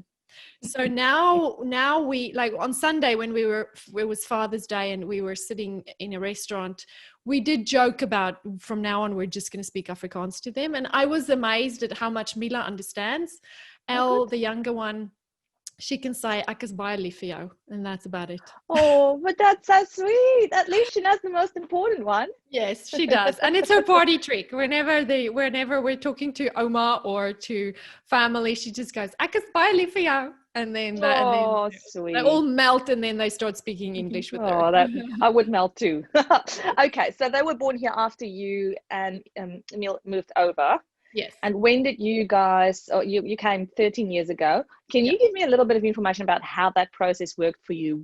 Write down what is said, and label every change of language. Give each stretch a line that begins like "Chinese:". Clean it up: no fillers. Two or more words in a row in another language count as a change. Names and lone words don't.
English: So now we, like on Sunday when it was Father's Day and we were sitting in a restaurant, we did joke about from now on, we're just going to speak Afrikaans to them. And I was amazed at how much Mila understands. Elle, the younger one, she can say,
Afrikaans: "Ek is baie lief vir jou,"
English: and that's about it. Oh, but that's so sweet. At least she knows the most important one. Yes, she does. And it's her party trick. Whenever we're talking to Oma or to family, she just goes,
Afrikaans: "Ek is baie lief vir jou."
English: And then, sweet. They all melt and then they start speaking English with her. I would melt too. Okay, so they were born here after you and Emil moved over. Yes. And when did you guys, you came 13 years ago. Can you give me a little bit of information about how that process worked for you?